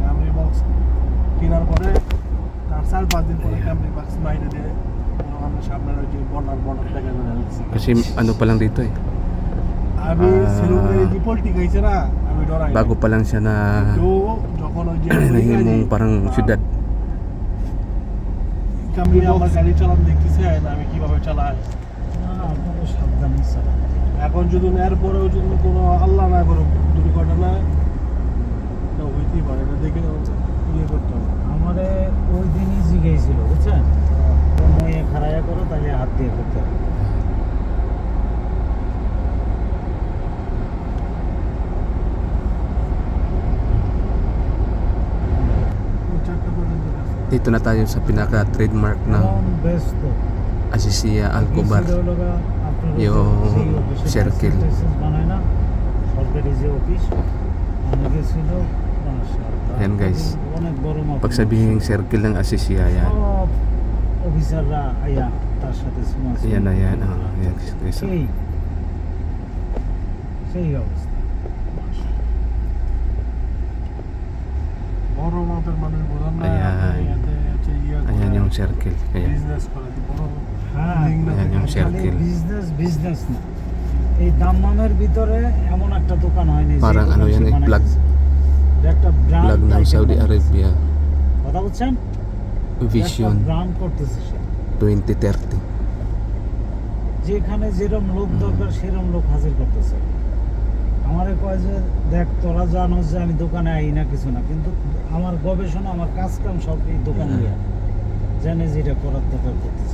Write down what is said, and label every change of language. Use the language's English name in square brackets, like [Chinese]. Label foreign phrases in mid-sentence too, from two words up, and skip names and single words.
[Filipino] Kasi pa lang dito eh. Bago pa lang siya na nahimong parang syudad. [Bangla] এখন যদি এরপরেও যদি কোনো আল্লাহ না করুক দুর্ঘটনা হইতেই পারে, এটা দেখে ইয়ে করতে হবে। আমাদের ওই দিনই জিজ্ঞেসছিল বুঝছেন, খারায়া করো তাহলে হাত দিয়ে করতে হবে। [Filipino] Dito na tayo sa pinaka-trademark ng Asisia Alcobar, yung circle. Yan guys, pag sabihin circle ng Asisia, yan. Yan na yan. Yan guys. [Bangla] সেই অবস্থা। বড় মাপের মানুষ বোঝান না, [Filipino] Ayan yung circle. Ayan. [Bangla] বিজনেস করে বড় [Filipino] Ayan yung circle. [Bangla] বিজনেস না, এই দাম্মামের ভিতরে এমন একটা দোকান হয়নি [Filipino] Parang yan eh, plug [Bangla] একটা [Filipino] ng Saudi Arabia. [Bangla] কথা বুঝছেন, [Filipino] Vision [Bangla] ব্র্যান্ড করতেছে সে [Filipino] 2030. [Bangla] যেখানে যেরকম লোক দরকার সেরকম লোক হাজির করতেছে। আমারে কয় যে দেখ তোরা জানোস যে আমি দোকানে আই না কিছু না, কিন্তু আমার গবেষণা আমার কাজ কাম সব এই দোকান নিয়ে জানে যে এটা করার দরকার করতেছে।